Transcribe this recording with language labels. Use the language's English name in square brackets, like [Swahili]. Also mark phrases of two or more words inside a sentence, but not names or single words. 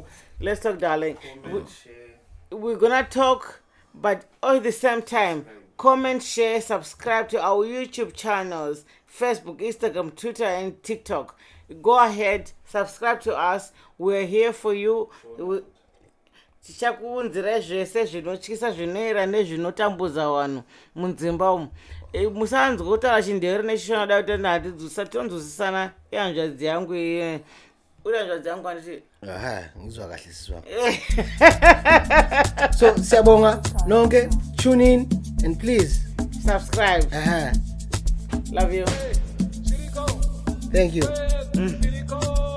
[English] Let's talk, darling. We're gonna talk, but at the same time, comment, share, subscribe to our YouTube channels, Facebook, Instagram, Twitter, and TikTok. Go ahead, subscribe to us. We're here for you. [Shona] Tichakuunzira zvese zvinotyisa zvinoera nezvinotambuza vanhu munzimba umu. Musanzwa kutaura chindevere nechishona da kuti nhati tonzwisisana ihanzvadzi yangu iye. Uri hanzvadzi yangu anditi? [North Ndebele] Ngizwa kahle siswa. So siyabonga nonke, [English] tune in and please subscribe. Love you. Thank you.